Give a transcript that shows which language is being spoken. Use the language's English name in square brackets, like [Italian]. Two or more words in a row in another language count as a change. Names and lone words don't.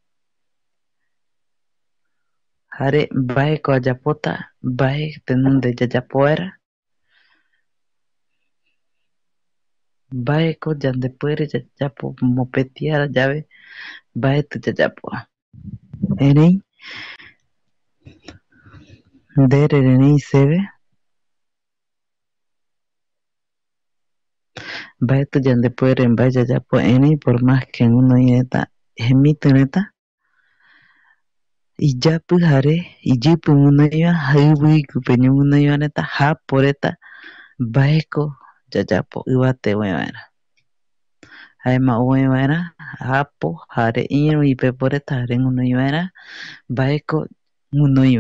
[Eastern Bolivian Guaraní] Jare mbaeko ayapota mbae tenonde yayapo vaera mbaeko yandepuere yayapo mopeti ara llave mbaeti yayapova. Erei ndere rerei seve mbaeti yandepuere mbae yayapo erei [Spanish] por más que [Eastern Bolivian Guaraní] guinoi reta jemiti reta iyapi jare iyipi guinoiva jaiviguipe ñoguinoiva reta japo reta mbaeko yayapo ivate oe vaera. Jaema oe vaera japo jare iru ipepo reta jare guinoi vaera mbaeko guinoiva.